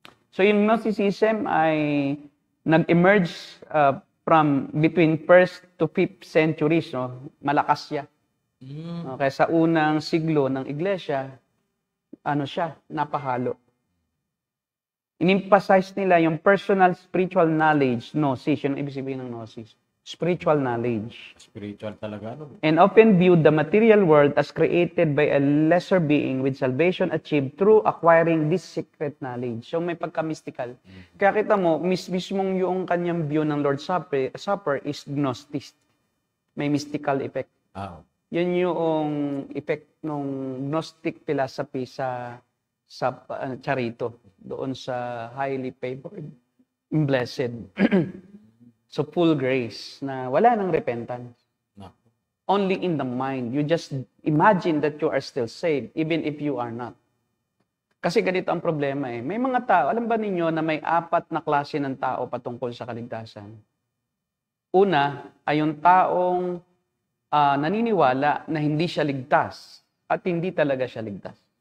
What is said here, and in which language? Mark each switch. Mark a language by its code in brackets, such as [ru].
[tl] So yung Gnosticism ay nag-emerge [en] from between 1st to 5th centuries, [tl] no? Malakas siya. Okay, sa unang siglo ng iglesia, napahalo. In-emphasize nila yung personal spiritual knowledge, gnosis, yun ang ibig sabihin ng gnosis. [en] spiritual knowledge, [tl] Spiritual talaga, ano? [en] and often viewed the material world as created by a lesser being with salvation achieved through acquiring this secret knowledge. [tl] So may pagka-mystical. Kaya kita mo, mismong yung kanyang view ng Lord's Supper is gnostic. May mystical effect. Yun yung effect ng Gnostic philosophy sa Charito, doon sa highly favored, blessed. So full grace na wala nang repentance. [en] No. Only in the mind. You just imagine that you are still saved even if you are not. [tl] Kasi ganito ang problema eh. May mga tao, alam ba ninyo na may 4 na klase ng tao patungkol sa kaligtasan? Una ay yung taong naniniwala na hindi siya ligtas at hindi talaga siya ligtas.